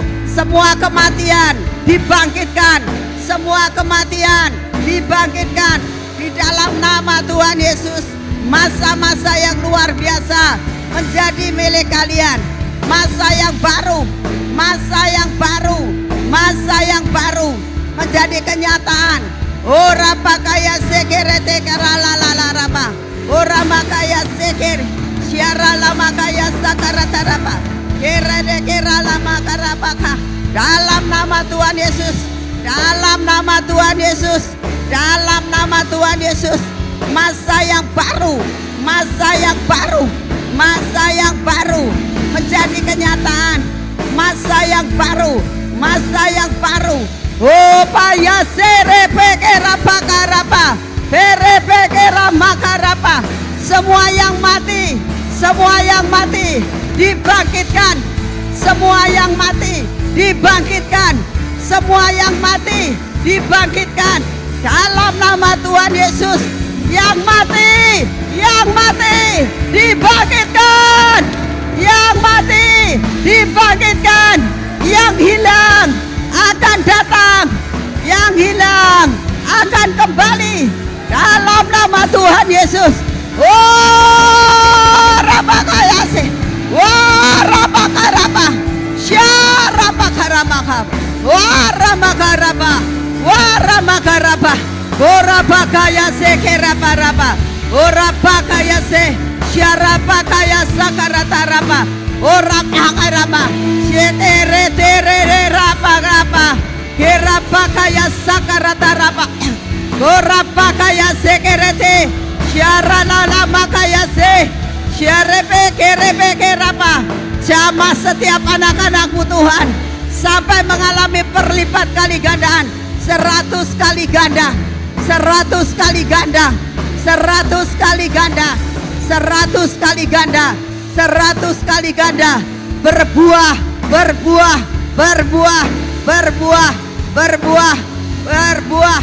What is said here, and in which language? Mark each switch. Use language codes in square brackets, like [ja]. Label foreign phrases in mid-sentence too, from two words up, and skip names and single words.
[id] Semua kematian dibangkitkan. Di dalam nama Tuhan Yesus. Masa-masa yang luar biasa menjadi milik kalian. Masa yang baru menjadi kenyataan. Ora pakaya sekerete karalalaraba. Ora makaya seker syara lama kaya sakarataraba. Kerede keralama karabaka. Dalam nama Tuhan Yesus. Masa yang baru menjadi kenyataan. Masa yang baru. Oh paya serepe kerapa karapa. Berebekera makarapa. Semua yang mati, semua yang mati dibangkitkan. Semua yang mati dibangkitkan. Semua yang mati dibangkitkan. Dalam nama Tuhan Yesus. Yang mati dibangkitkan. Yang mati dibangkitkan. Yang hilang akan datang. Yang hilang akan kembali dalam nama Tuhan Yesus. Oh, rabakayase. Oh, rabakaraba. Syarabakarabakab. Oh, ramakaraba. Oh, ramakaraba. Oh, rabakayase kerabaraba. Oh, rabakayase. Syarabakayasa karataraba. Oh, ramakaraba. Shetere tere rabakaraba. Kerabakayasa karataraba. Gorapakaya sekerete, syaralala makayase, syarebe kerapa. Jamah setiap anak-anakmu Tuhan sampai mengalami perlipat kali gandaan, 100 kali ganda, 100 kali ganda, 100 kali ganda, 100 kali ganda, 100 kali ganda, berbuah, berbuah, berbuah, berbuah, berbuah, berbuah.